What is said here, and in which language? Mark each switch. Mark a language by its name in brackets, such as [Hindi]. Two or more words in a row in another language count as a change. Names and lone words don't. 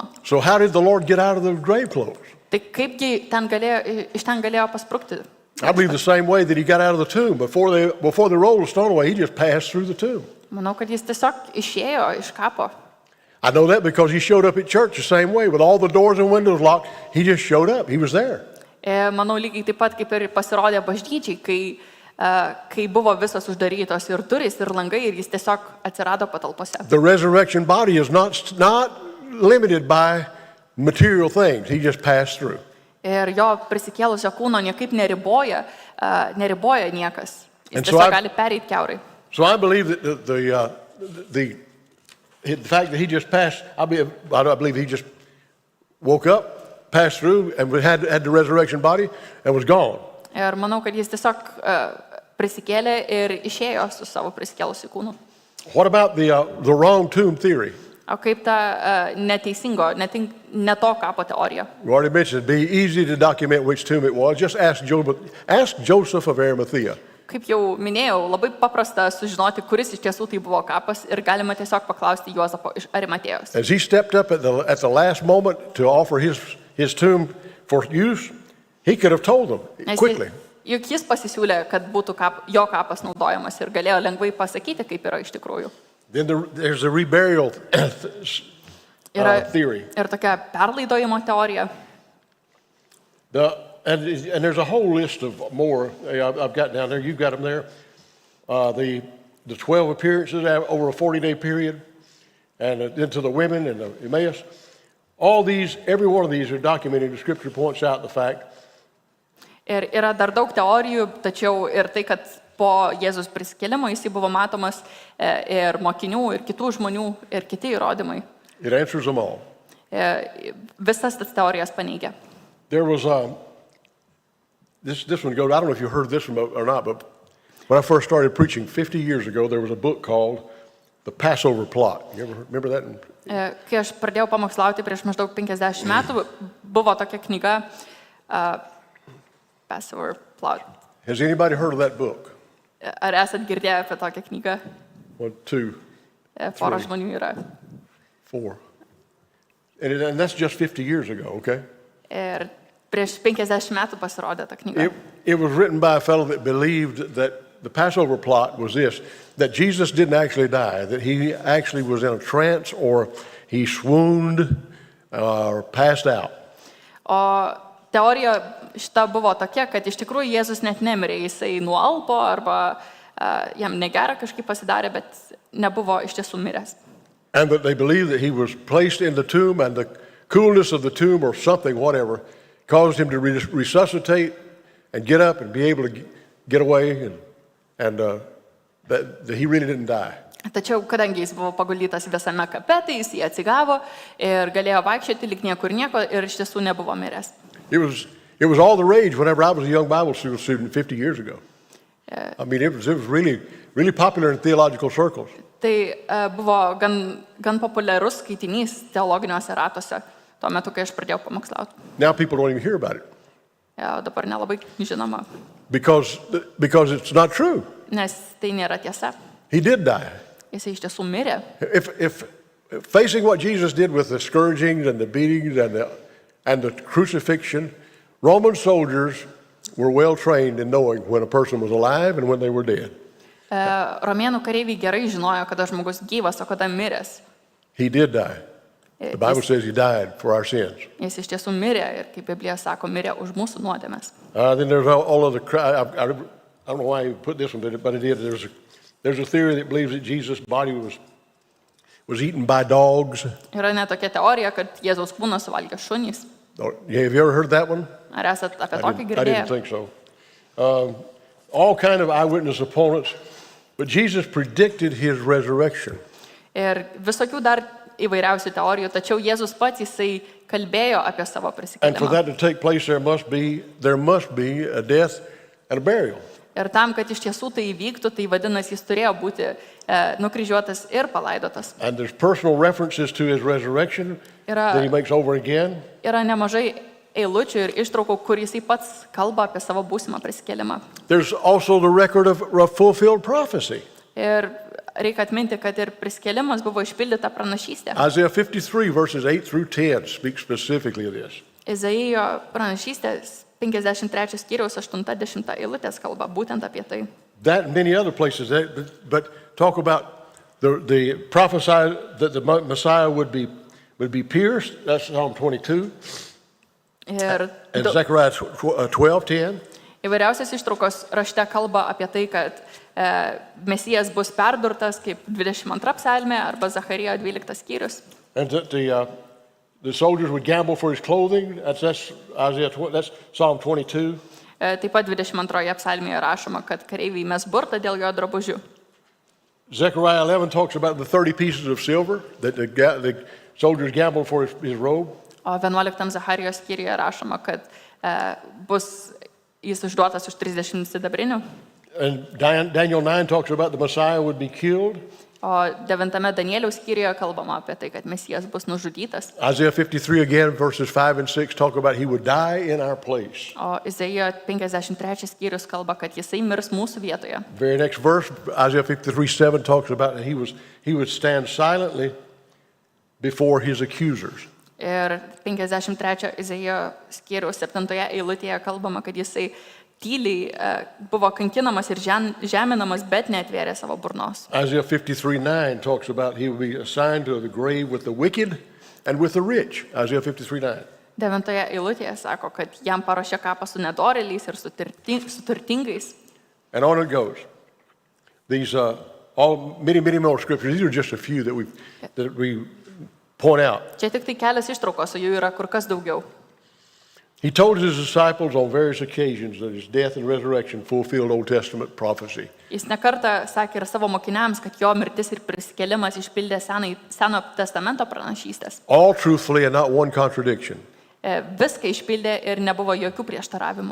[English] So how did the Lord get out of the grave clothes? [Lithuanian] Tai kaipgi iš ten galėjo pasprukti? [English] I believe the same way that he got out of the tomb. Before they rolled the stone away, he just passed through the tomb. [Lithuanian] Manau, kad jis tiesiog išėjo iš kapo. [English] I know that because he showed up at church the same way, with all the doors and windows locked. He just showed up. He was there. [Lithuanian] Manau, lygiai taip pat kaip ir pasirodė bažnyčiai, kai buvo visos uždarytos ir durys, ir langai, ir jis tiesiog atsirado patalpose. [English] The resurrection body is not limited by material things. He just passed through. [Lithuanian] Ir jo prisikėlusio kūno niekaip neriboja niekas. Jis [English] And so [Lithuanian] tiesiog gali pereiti kiaurai. [English] So I believe that the fact that he just passed, I believe he just woke up, passed through, and had the resurrection body and was gone. [Lithuanian] Ir manau, kad jis tiesiog prisikėlė ir išėjo su savo prisikėlusiu kūnu. [English] What about the wrong tomb theory? [Lithuanian] O kaip ta ne to kapo teorija? [English] You already mentioned it'd be easy to document which tomb it was. Just ask Joseph of Arimathea. [Lithuanian] Kaip jau minėjau, labai paprasta sužinoti, kuris iš tiesų tai buvo kapas ir galima tiesiog paklausti Juozapo iš Arimatėjos. [English] As he stepped up at the last moment to offer his tomb for use, he could have told them quickly. [Lithuanian] Juk jis pasisiūlė, kad būtų jo kapas naudojamas ir galėjo lengvai pasakyti, kaip yra iš tikrųjų. [English] Then there's a reburial theory. [Lithuanian] Ir tokia perlaidojimo teorija. [English] And there's a whole list of more I've got down there. You've got them there. The 12 appearances over a 40-day period, and into the women and the Emmaus. All these, every one of these are documented. The Scripture points out the fact. [Lithuanian] Ir yra dar daug teorijų, tačiau ir tai, kad po Jėzus prisikėlimo jis buvo matomas ir mokinių, ir kitų žmonių, ir kiti įrodymai. [English] It answers them all. [Lithuanian] Visas tas teorijas paneigia. [English] There was this one goes. I don't know if you heard this one or not, but when I first started preaching 50 years ago, there was a book called The Passover Plot. You ever remember that? [Lithuanian] Kai aš pradėjau pamokslauti prieš maždaug 50 metų, buvo tokia knyga Passover Plot. [English] Has anybody heard of that book? [Lithuanian] Ar esat girdėję apie tokią knygą? 1, 2, Pora žmonių yra. 4. [English] And that's just 50 years ago, okay? [Lithuanian] Ir prieš 50 metų pasirodė ta knyga. [English] It was written by a fellow that believed that the Passover plot was this, that Jesus didn't actually die, that he actually was in a trance or he swooned or passed out. [Lithuanian] O teorija šita buvo tokia, kad iš tikrųjų Jėzus net nemirė, jisai nualpo arba jam negera kažkaip pasidarė, bet nebuvo iš tiesų miręs. [English] And that they believed that he was placed in the tomb and the coolness of the tomb or something, whatever, caused him to resuscitate and get up and be able to get away and that he really didn't die. [Lithuanian] Tačiau, kadangi jis buvo paguldytas visame kape, tai jis jį atsigavo ir galėjo vaikščioti lyg niekur nieko ir iš tiesų nebuvo miręs. [English] It was all the rage whenever I was a young Bible school student 50 years ago. I mean, it was really, really popular in theological circles. [Lithuanian] Tai buvo gan populiarus skaitinys teologiniuose ratuose tuo metu, kai aš pradėjau pamokslauti. [English] Now people don't even hear about it. [Lithuanian] Dabar nelabai žinoma, [English] Because it's not true. [Lithuanian] nes tai nėra tiesa. [English] He did die. [Lithuanian] Jisai iš tiesų mirė. [English] If facing what Jesus did with the scourgings and the beatings and the crucifixion, Roman soldiers were well trained in knowing when a person was alive and when they were dead. [Lithuanian] Romėnų kareiviai gerai žinojo, kada žmogus gyvas, o kada miręs. [English] He did die. The Bible says he died for our sins. [Lithuanian] Jis iš tiesų mirė ir, kaip Biblija sako, mirė už mūsų nuodėmes. [English] Then there's all other. I don't know why he put this one, but it did. There's a theory that believes that Jesus' body was eaten by dogs. [Lithuanian] Yra net tokia teorija, kad Jėzaus kūną suvalgė šunys. [English] Have you ever heard that one? [Lithuanian] Ar esat apie tokį [English] I didn't [Lithuanian] girdėję? [English] think so. All kind of eyewitness opponents, but Jesus predicted his resurrection. [Lithuanian] Ir visokių dar įvairiausių teorijų, tačiau Jėzus pats jisai kalbėjo apie savo [English] And for [Lithuanian] prisikėlimą. [English] that to take place, there must be a death and a burial. [Lithuanian] Ir tam, kad iš tiesų tai įvyktų, tai vadinasi, jis turėjo būti nukryžiuotas ir palaidotas. [English] And there's personal references to his resurrection that he makes over again. [Lithuanian] Yra nemažai eilučių ir ištraukų, kur jisai pats kalba apie savo būsimą prisikėlimą. [English] There's also the record of fulfilled prophecy. [Lithuanian] Ir reikia atminti, kad ir prisikėlimas buvo išpildyta pranašystė. [English] Isaiah 53 verses 8 through 10 speaks specifically of this. [Lithuanian] Izaijo pranašystės 53 skyriaus 80 eilutės kalba būtent apie tai. [English] That and many other places, but talk about the prophesy that the Messiah would be pierced. That's Psalm 22. [Lithuanian] Ir [English] And Zechariah 12:10. [Lithuanian] įvairiausias ištraukos rašte kalba apie tai, kad Mesijas bus perdurtas kaip 22 psalmė arba Zacharijo 12 skyrius. [English] And that the soldiers would gamble for his clothing. That's Isaiah. That's Psalm 22. [Lithuanian] Taip pat 22 psalmėje rašoma, kad kareiviai mes burtą dėl jo drabužių. [English] Zechariah 11 talks about the 30 pieces of silver that the soldiers gambled for his robe. [Lithuanian] O 11 Zacharijos skyriuje rašoma, kad bus jis išduotas už 30 sidabrinių. [English] And Daniel 9 talks about the Messiah would be killed. [Lithuanian] O 9 Danieliaus skyriuje kalbama apie tai, kad Mesijas bus nužudytas. [English] Isaiah 53 again, verses 5 and 6 talk about he would die in our place. [Lithuanian] O Izaijo 53 skyrius kalba, kad jisai mirs mūsų vietoje. [English] Very next verse, Isaiah 53:7 talks about that he would stand silently before his accusers. [Lithuanian] Ir 53 Izaijo skyriaus 7 eilutėje kalbama, kad jisai tyliai buvo kankinamas ir žeminamas, bet neatvėrė savo burnos. [English] Isaiah 53:9 talks about he would be assigned to the grave with the wicked and with the rich. Isaiah 53:9. [Lithuanian] 9 eilutėje sako, kad jam paruošė kapą su nedorėliais ir su turtingais. [English] And on it goes. These many more scriptures. These are just a few that we point out. [Lithuanian] Čia tik tai kelias ištraukos, o jų yra kur kas daugiau. [English] He told his disciples on various occasions that his death and resurrection fulfilled Old Testament prophecy. [Lithuanian] Jis nekartą sakė ir savo mokiniams, kad jo mirtis ir prisikėlimas išpildė Seno testamento pranašystės. [English] All truthfully and not one contradiction. [Lithuanian] Viską išpildė ir nebuvo jokių prieštaravimų.